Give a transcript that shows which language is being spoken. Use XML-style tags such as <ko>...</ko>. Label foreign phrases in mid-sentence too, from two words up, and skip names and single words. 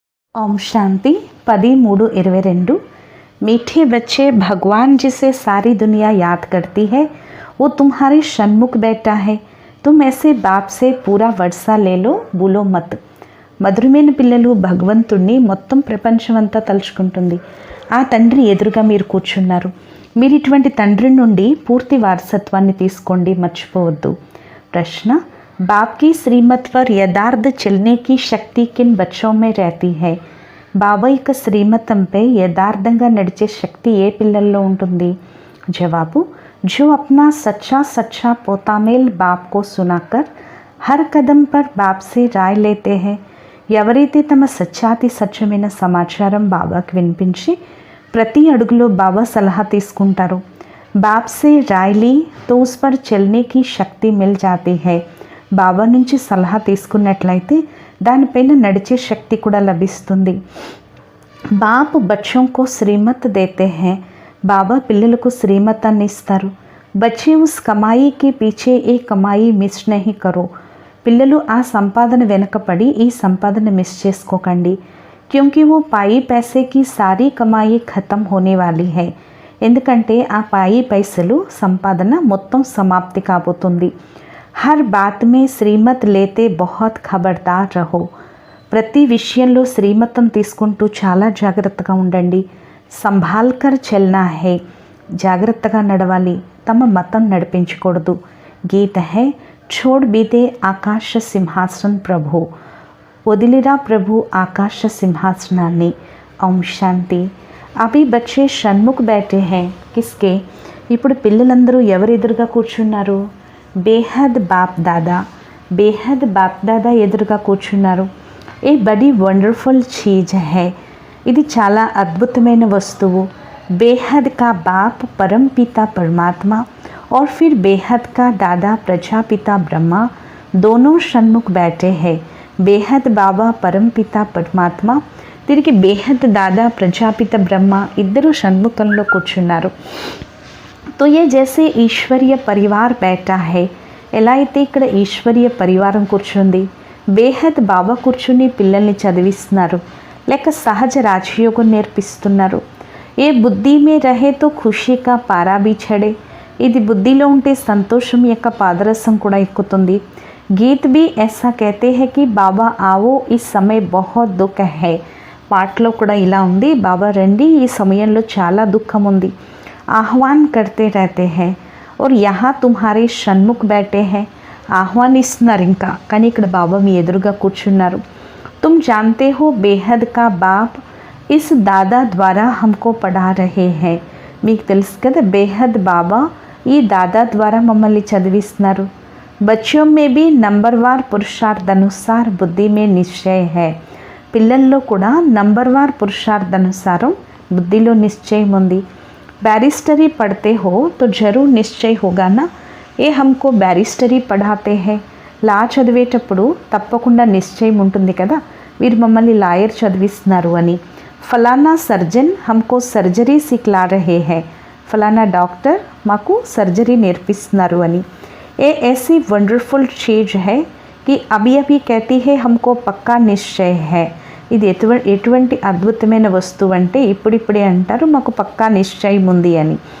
<hi>ओम शांति 13/22। मीठे बच्चे, भगवान जिसे सारी दुनिया याद करती है वो तुम्हारे सन्मुख बैठा है। तुम ऐसे बाप से पूरा वर्षा ले लो, भूलो मत।</hi> <te>మధురమైన పిల్లలు, భగవంతుణ్ణి మొత్తం ప్రపంచమంతా తలుచుకుంటుంది। ఆ తండ్రి ఎదురుగా మీరు కూర్చున్నారు। మీరు ఇటువంటి తండ్రి నుండి పూర్తి వారసత్వాన్ని తీసుకోండి, మర్చిపోవద్దు।</te> <hi>ప్రశ్న, बाप की श्रीमत पर यथार्थ चलने की शक्ति किन बच्चों में रहती है?</hi> <te>బాబా యొక్క శ్రీమతంపై యథార్థంగా నడిచే శక్తి ఏ పిల్లల్లో ఉంటుంది? జవాబు,</te> <hi>जो अपना सच्चा सच्चा पोतामेल बाप को सुनाकर हर कदम पर बाप से राय लेते हैं।</hi> <te>ఎవరైతే తమ సత్యాతి సత్యమైన సమాచారం బాబాకి వినిపించి ప్రతి అడుగులో బాబా సలహా తీసుకుంటారు।</te> <hi>बाप से राय ली तो उस पर चलने की शक्ति मिल जाती है।</hi> <te>బాబా నుంచి సలహా తీసుకున్నట్లయితే దానిపైన నడిచే శక్తి కూడా లభిస్తుంది।</te> <hi>बाप बच्चों को శ్రీమత్ देते हैं।</hi> <te>బాబా పిల్లలకు శ్రీమతాన్ని ఇస్తారు।</te> <hi>बच्चे उस कमाई के पीछे ये कमाई मिस नहीं करो।</hi> <te>పిల్లలు ఆ సంపాదన వెనకపడి ఈ సంపాదన మిస్ చేసుకోకండి।</te> <hi>क्योंकि वो पाई पैसे की सारी कमाई खत्म होने वाली है।</hi> <te>ఎందుకంటే ఆ పాయి పైసలు సంపాదన మొత్తం సమాప్తి కాబోతుంది।</te> <hi>हर बात में श्रीमत लेते बहुत खबरदार रहो।</hi> <te>ప్రతి విషయంలో శ్రీమతం తీసుకుంటూ చాలా జాగ్రత్తగా ఉండండి।</te> <hi>संभालकर चलना है,</hi> <te>జాగ్రత్తగా నడవాలి, తమ మతం నడిపించకూడదు।</te> <hi>गीत है, छोड़ भी दे आकाश सिंहासन प्रभु,</hi> <te>వదిలిరా ప్రభు ఆకాశ సింహాసనాన్ని।</te> <hi>ओम शांति। अभी बच्चे सन्मुख बैठे है, किसके?</hi> <te>ఇప్పుడు పిల్లలందరూ ఎవరెదురుగా కూర్చున్నారు?</te> <hi>बेहद बाप दादा, बेहद बाप दादा</hi> <te>ఎదురుగా కూర్చున్నారు।</te> <hi>ये बड़ी वंडरफुल चीज़ है,</hi> <te>ఇది చాలా అద్భుతమైన వస్తువు।</te> <hi>बेहद का बाप परम पिता परमात्मा और फिर बेहद का दादा प्रजापिता ब्रह्मा दोनों सन्मुख बैठे हैं। बेहद बाबा परम पिता परमात्मा</hi> <te>తిరిగి బేహద్ దాదా ప్రజాపిత బ్రహ్మ ఇద్దరు షణ్ముఖంలో కూర్చున్నారు।</te> <hi>तो ये जैसे ईश्वरीय परिवार बैठा है,</hi> <te>ఎలా అయితే ఇక్కడ ఈశ్వరీయ పరివారం కూర్చుంది। బేహద్ బాబా కూర్చుని పిల్లల్ని చదివిస్తున్నారు లేక సహజ రాజయోగం నేర్పిస్తున్నారు।</te> <hi>ये बुद्धि में रहे तो खुशी का पारा भी चढ़े,</hi> <te>ఇది బుద్ధిలో ఉంటే సంతోషం యొక్క పాదరసం కూడా ఎక్కుతుంది।</te> <hi>गीत भी ऐसा कहते हैं कि బాబా आओ इस समय बहुत दुख है,</hi> <te>పాటలో కూడా ఇలా ఉంది, బాబా రండి, ఈ సమయంలో చాలా దుఃఖం ఉంది।</te> <hi>ఆహ్వాన్ करते रहते हैं और यहाँ तुम्हारे सन्मुख बैठे हैं,</hi> <te>ఆహ్వానిస్తున్నారు ఇంకా, కానీ ఇక్కడ బాబా మీ ఎదురుగా కూర్చున్నారు।</te> <hi>तुम जानते हो बेहद का बाप इस दादा द्वारा हमको पढ़ा रहे हैं,</hi> <te>మీకు తెలుసు కదా బేహద్ బాబా ఈ దాదా ద్వారా మమ్మల్ని చదివిస్తున్నారు।</te> <hi>बच्चों में भी नंबरवार पुरुषार्थानुसार बुद्धि में निश्चय है,</hi> <te>పిల్లల్లో కూడా నంబర్వార్ పురుషార్థానుసారం బుద్ధిలో నిశ్చయం ఉంది।</te> <hi>बैरिस्टरी पढ़ते हो तो जरूर निश्चय होगा ना, ఏ हमको बैरिस्टरी पढ़ाते हैं,</hi> <te>లా చదివేటప్పుడు తప్పకుండా నిశ్చయం ఉంటుంది కదా, వీరు మమ్మల్ని లాయర్ చదివిస్తున్నారు అని।</te> <hi>फलाना सर्जन हमको सर्जरी सिखला रहे हैं,</hi> <te>ఫలానా డాక్టర్ మాకు సర్జరీ నేర్పిస్తున్నారు అని।</te> <hi>ఏ ऐसी वंडरफुल चीज़ है कि अभी अभी कहती है हमको पक्का निश्चय है,</hi> <te>ఇది ఎటువంటి అద్భుతమైన వస్తువు అంటే ఇప్పుడిప్పుడే అంటారు మాకు పక్కా నిశ్చయం ఉంది అని।</te>